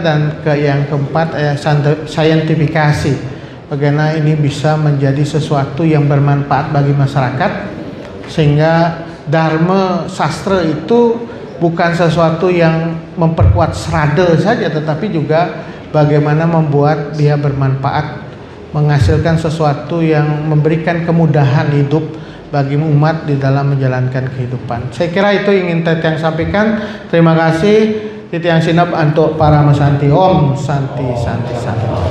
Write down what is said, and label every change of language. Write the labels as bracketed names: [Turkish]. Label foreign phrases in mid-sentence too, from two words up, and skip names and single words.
[Indonesian] Dan yang keempat saintifikasi, bagaimana ini bisa menjadi sesuatu yang bermanfaat bagi masyarakat, sehingga Dharma Sastra itu bukan sesuatu yang memperkuat serada saja, tetapi juga bagaimana membuat dia bermanfaat, menghasilkan sesuatu yang memberikan kemudahan hidup bagi umat di dalam menjalankan kehidupan. Saya kira itu ingin Titiang sampaikan. Terima kasih Titiang Sinap untuk para Masanti. [Sanskrit] Om Santi Santi Santi.